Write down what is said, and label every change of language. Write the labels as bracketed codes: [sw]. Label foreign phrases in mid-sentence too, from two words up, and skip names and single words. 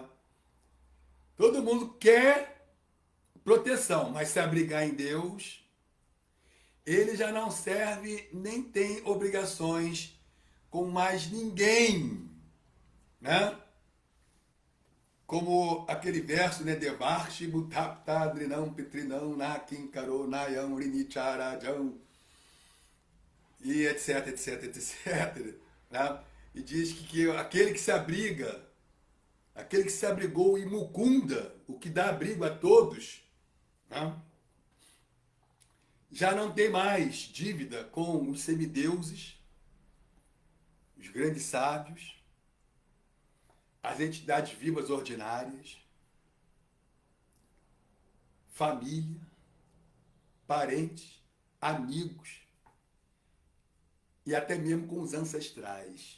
[pt] Todo mundo quer proteção, mas se abrigar em Deus, ele já não serve nem tem obrigações com mais ninguém, né? Como aquele verso, né? [sa] देवर्षि भूताप्त द्रिनाम् पितृणाम् नाकिन करो नायम् रिणिचराद्जम् [pt] e etc, etc, etc. Né? E diz que aquele que se abriga, aquele que se abrigou em Mukunda, o que dá abrigo a todos, né? Já não tem mais dívida com os semideuses, os grandes sábios, as entidades vivas ordinárias, família, parentes, amigos e até mesmo com os ancestrais.